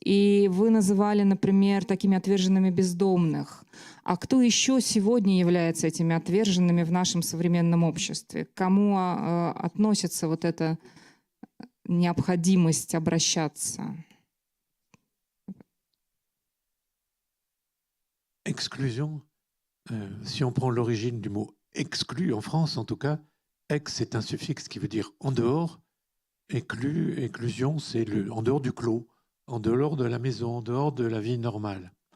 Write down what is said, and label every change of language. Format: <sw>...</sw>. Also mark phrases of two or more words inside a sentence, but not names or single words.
<ru>И вы называли, например, такими отверженными бездомных. А кто еще сегодня является этими отверженными в нашем современном обществе? К кому относится вот эта необходимость обращаться?</ru> <fr>Exclusion, si on prend l'origine du mot exclu, en France en tout cas, ex c'est un suffixe qui veut dire en dehors, éclusion c'est en dehors du clos, en dehors de la maison, en dehors de la vie normale.</fr>